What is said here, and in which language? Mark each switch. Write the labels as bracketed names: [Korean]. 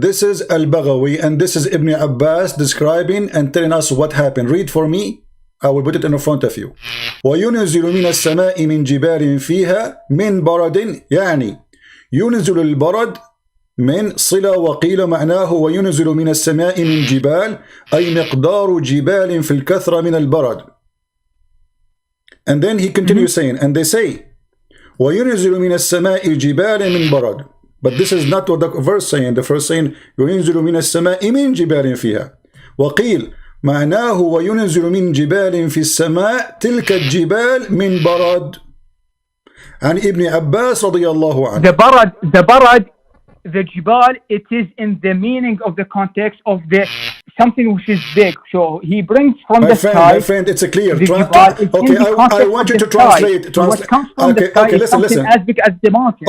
[English] This is Al-Baghawi and this is Ibn Abbas describing and telling us what happened. Read for me. I will put it in front of you. [Arabic] وَيُنْزِلُ مِنَ السَّمَاءِ مِنْ جِبَالٍ فِيهَا مِنْ بَرَدٍ يعني ينزل البرد من صلة وقيل معناه وينزل من السماء من جبال أي مقدار جبال في الكثرة من البرد. [English] And then he continues saying, and they say [Arabic] وينزل من السماء جبال من برد. [English] But this is not what the verse saying. The verse saying [Arabic] وينزل من السماء من جبال فيها. وقيل معناه وينزل من جبال في السماء تلك الجبال من برد. عن ابن عباس رضي الله عنه. [English] The barad, the jibal, it is in the meaning of the context of the something which is big. So he brings from the sky. My friend, it's a clear. Okay, I want you to translate. What comes from the sky is something as big as the mountain.